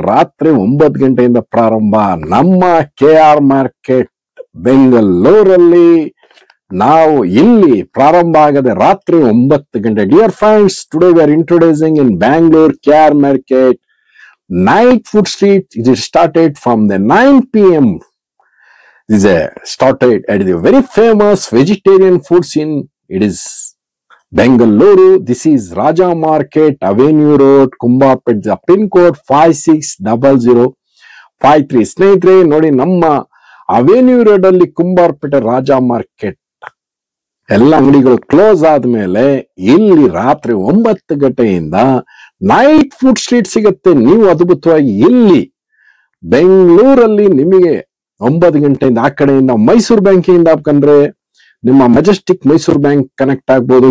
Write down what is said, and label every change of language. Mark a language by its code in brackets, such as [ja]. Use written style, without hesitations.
[kn] ರಾತ್ರಿ 9 ಗಂಟೆಯಿಂದ ಪ್ರಾರಂಭ ನಮ್ಮ KR ಮಾರ್ಕೆಟ್ ಬೆಂಗಳೂರಲ್ಲಿ. ನಾವು ಇಲ್ಲಿ ಪ್ರಾರಂಭ ಆಗದೆ ರಾತ್ರಿ 9 ಗಂಟೆ. [en] Dear friends, today we are introducing in Bangalore KR market night food street. It is started from the 9 p.m. This is started at the very famous vegetarian foods in it is Bengaluru. This is Raja Market, Avenue Road, Kumbapet. The pin code 560053. [kn] ಸ್ನೇಹಿತರೆ ನೋಡಿ, ನಮ್ಮ avenue road ಅಲ್ಲಿ ಕುಂಬಾರ್ಪೇಟೆ ರಾಜ market ಎಲ್ಲ ಅಂಗಡಿಗಳು close ಆದ್ಮೇಲೆ ಇಲ್ಲಿ ರಾತ್ರಿ 9 ಗಂಟೆಯಿಂದ ನೈಟ್ ಫುಡ್ ಸ್ಟ್ರೀಟ್ ಸಿಗುತ್ತೆ. ನೀವು ಅದ್ಭುತವಾಗಿ ಇಲ್ಲಿ ಬೆಂಗಳೂರಲ್ಲಿ ನಿಮಗೆ 9 ಗಂಟೆಯಿಂದ ಆ ಕಡೆಯಿಂದ ಮೈಸೂರು ಬ್ಯಾಂಕಿಂದ ಹಾಕಂದ್ರೆ ನಿಮ್ಮ ಮೆಜೆಸ್ಟಿಕ್ ಮೈಸೂರು ಬ್ಯಾಂಕ್ ಕನೆಕ್ಟ್ ಆಗ್ಬೋದು.